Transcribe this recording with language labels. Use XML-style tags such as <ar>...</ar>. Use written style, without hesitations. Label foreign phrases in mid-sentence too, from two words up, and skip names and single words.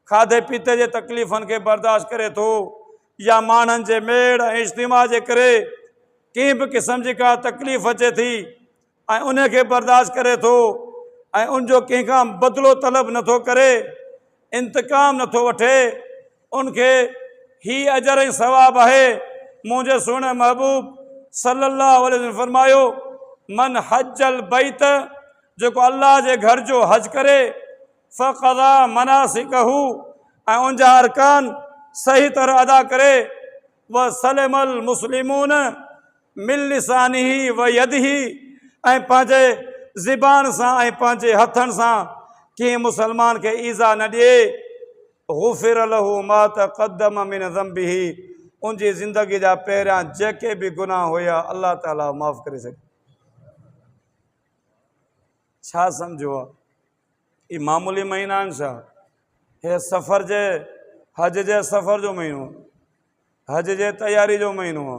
<sd>खाधे पीते जे तकलीफ़ुनि खे बर्दाश्त करे थो, या माण्हुनि जे मेड़ ऐं इज्तिमा जे करे कंहिं बि क़िस्म जी का तकलीफ़ अचे थी ऐं उन खे बर्दाश्त करे थो ऐं उनजो कंहिंखां बदिलो तलब नथो करे, इंतकाम नथो वठे, उनखे ही अजर ऐं सवाब आहे। मुंहिंजे सुहिणे महबूब</sd> <ar>صلى الله عليه وسلم</ar> <sd>फरमायो,</sd> <ar>من حج البيت,</ar> <sd>जेको अल्लाह जे घर जो हज करे,</sd> <ar>فقضى مناسكه,</ar> <sd>ऐं उनजा अरकान सही तरह अदा करे,</sd> <ar>وسلم المسلمون من لسانه ويده,</ar> <sd>ऐं पंहिंजे ज़िबान सां ऐं पंहिंजे हथनि सां कंहिं मुसलमान खे ईज़ा न ॾिए,</sd> <ar>غفر له ما تقدم من ذنبه,</ar> <sd>उनजी ज़िंदगी जा पहिरियां जेके बि गुनाह हुया अल्लाह ताला माफ़ करे सघे। छा सम्झो आहे? ही मामूली महीना आहिनि छा? हे सफ़र जे हज जे सफ़र जो महीनो, हज जे तयारी जो महीनो आहे।</sd>